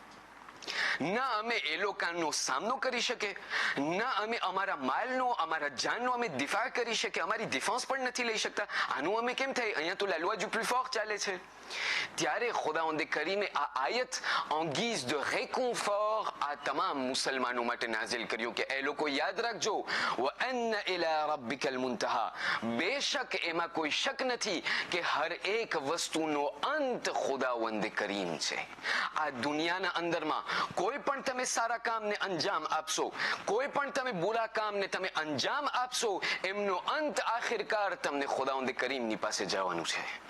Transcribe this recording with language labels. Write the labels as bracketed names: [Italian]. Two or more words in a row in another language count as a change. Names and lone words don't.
[Gujarati] ના અમે એ લોકોનો સામનો કરી શકે, ના અમે અમારા માલનો, અમારા જાનનો અમે દિફા કરી શકે, અમારી ડિફેન્સ પણ નથી લઈ શકતા. આનું અમે કેમ થાય? અહીંયા તો લાલવા [French] du plus fort [Gujarati] ચાલે છે. ત્યારે ખુદાવંદે કરીમે આ આયત [French] en guise de réconfort [Gujarati] આ તમામ મુસલમાનો માટે નાઝિલ કર્યું કે એ લોકો યાદ રાખજો, [Arabic] وَأَنَّ إِلَى رَبِّكَ الْمُنْتَهَى. [Gujarati] બેશક એમાં કોઈ શક નથી કે હર એક વસ્તુનો અંત ખુદાવંદ કરીમ છે. આ દુનિયાના અંદરમાં કોઈ પણ તમે સારા કામને અંજામ આપશો, કોઈ પણ તમે બુરા કામને તમે અંજામ આપશો, એમનો અંત આખિરકાર તમને ખુદાવંદ કરીમની પાસે જવાનું છે.